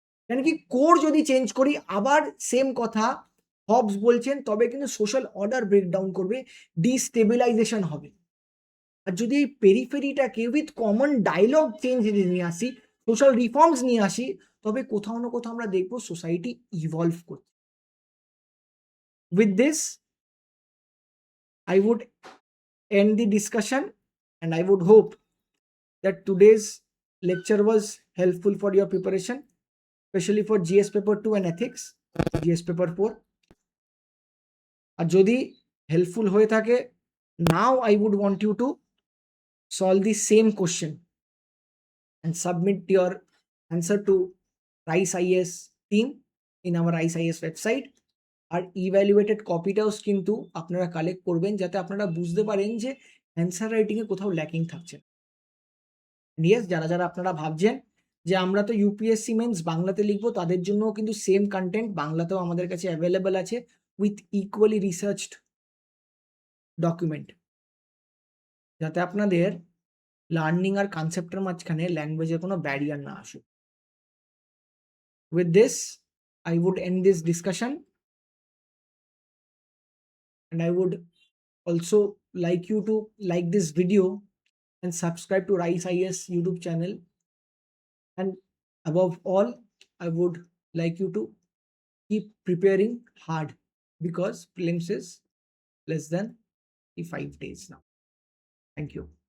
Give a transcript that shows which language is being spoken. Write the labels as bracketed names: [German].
[Bangla] কেন কি কোর যদি চেঞ্জ করি, আবার সেম কথা হবস বলছেন, তবে কিন্তু সোশ্যাল অর্ডার ব্রেকডাউন করবে, ডিস্টেবিলাইজেশন হবে। আর যদি এই পেরিফেরিটাকে উইথ কমন ডায়লগ চেঞ্জ নিয়ে আসি, সোশ্যাল রিফর্মস নিয়ে আসি, তবে কোথাও না কোথাও আমরা দেখবো সোসাইটি ইভলভ করছে। [English] With this I would end the discussion, and I would hope that today's lecture was helpful for your preparation, especially for GS paper 2 and ethics, GS paper 4. [Bangla] আর যদি হেল্পফুল হয়ে থাকে, [English] now I would want you to solve the same question and submit your answer to RISE IAS team in our RISE IAS website. [Bangla] আর evaluated কপিটাও কিন্তু আপনারা collect করবেন, যাতে আপনারা বুঝতে পারেন যে অ্যান্সার রাইটিংয়ে কোথাও ল্যাকিং থাকছে। ইয়েস, যারা যারা আপনারা ভাবছেন যে আমরা তো ইউপিএসসি মেন্স বাংলাতে লিখবো, তাদের জন্যও কিন্তু সেম কন্টেন্ট বাংলাতেও আমাদের কাছে অ্যাভেলেবল আছে, উইথ ইকুয়ালি রিসার্চড ডকুমেন্ট, যাতে আপনাদের লার্নিং আর কনসেপ্টের মাঝখানে ল্যাঙ্গুয়েজের কোনো ব্যারিয়ার না আসুক। [English] With this I would end this discussion, and I would also like you to like this video and subscribe to RISE IAS YouTube channel. And above all, I would like you to keep preparing hard, because prelims is less than 5 days now. Thank you.